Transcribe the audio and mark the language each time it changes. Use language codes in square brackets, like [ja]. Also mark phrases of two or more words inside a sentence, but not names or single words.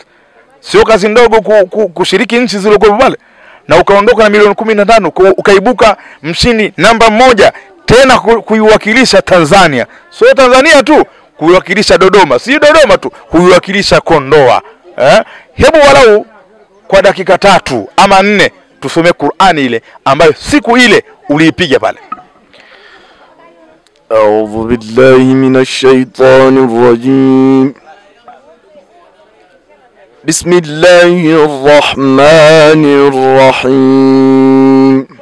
[sw] Sio kazi ndogo kushiriki nchi zile kwa pale na ukaondoka na milioni 15, ukaibuka mshindi namba 1 tena kuiwakilisha Tanzania. Sio Tanzania tu, kuiwakilisha Dodoma, si Dodoma tu, kuiwakilisha Kondoa. Hebu walau kwa dakika 3 ama 4 tusome Qur'ani ile ambayo siku ile uliipiga pale. [ar] أعوذ بالله من الشيطان الرجيم. بسم الله الرحمن الرحيم.